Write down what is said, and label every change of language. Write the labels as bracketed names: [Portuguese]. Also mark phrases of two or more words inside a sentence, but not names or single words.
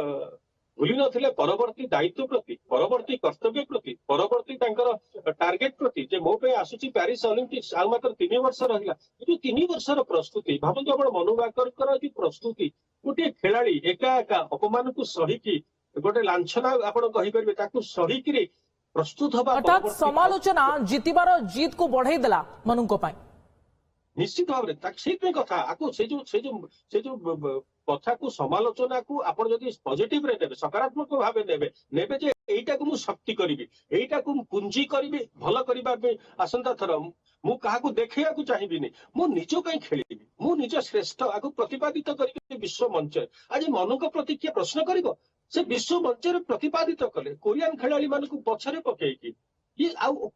[Odia] ଭୁଲି ନଥିଲେ ପରବର୍ତ୍ତୀ ଦାୟିତ୍ୱ ପ୍ରତି ପରବର୍ତ୍ତୀ କର୍ତ୍ତବ୍ୟ ପ୍ରତି ପରବର୍ତ୍ତୀ ତାଙ୍କର ଟାର୍ଗେଟ ପ୍ରତି ଯେ ମୋ ପାଇଁ ଆସୁଛି ପ୍ୟାରିସ ଅଲିମ୍ପିକ୍ସ ଆଉ ମାତ୍ର 3 ବର୍ଷ ରହିଲା ଏ ଯୋଉ 3 ବର୍ଷର ପ୍ରସ୍ତୁତି ଭାବନ୍ତୁ ଆପଣ ମନୁ ଭାକରଙ୍କର ଯୋଉ ପ୍ରସ୍ତୁତି ଗୋଟିଏ ଖେଳାଳି ଏକା ଏକା ଅପମାନକୁ ସହିକି ଗୋଟେ ଲାଞ୍ଛନା ଆପଣ କହିପାରିବେ ତାକୁ ସହିକିରି ପ୍ରସ୍ତୁତ ହବା ଅର୍ଥାତ୍ ସମାଲୋଚନା ଜିତିବାର ଜିତ କୁ ବଢ଼ାଇ ଦେଲା ମନୁଙ୍କ ପାଇ ନିଶ୍ଚିତ ଭାବରେ ସେଇଥିପାଇଁ କଥା ଆକୁ ସେ ଯୋଉ କଥାକୁ ସମାଲୋଚନାକୁ ଆପଣ ଯଦି ପଜିଟିଭରେ ନେବେ ସକାରାତ୍ମକ ଭାବେ ନେବେ ଯେ ଏଇଟାକୁ ମୁଁ ଶକ୍ତି କରିବି ଏଇଟାକୁ ମୁଁ ପୁଞ୍ଜି କରିବି ଭଲ କରିବା ପାଇଁ ଆସନ୍ତା ଥର ମୁଁ କାହାକୁ ଦେଖେଇବାକୁ ଚାହିଁବିନି ମୁଁ ନିଜ ପାଇଁ ଖେଳିବି ମୁଁ ନିଜ ଶ୍ରେଷ୍ଠ ଆକୁ ପ୍ରତିପାଦିତ କରିବି ବିଶ୍ୱ ମଞ୍ଚରେ ଆଜି ମନୁଙ୍କ ପ୍ରତି କିଏ ପ୍ରଶ୍ନ କରିବ ସେ ବିଶ୍ୱ ମଞ୍ଚରେ ପ୍ରତିପାଦିତ କଲେ କୋରିଆନ ଖେଳାଳି ମାନଙ୍କୁ ପଛରେ ପକେଇକି ଆଉ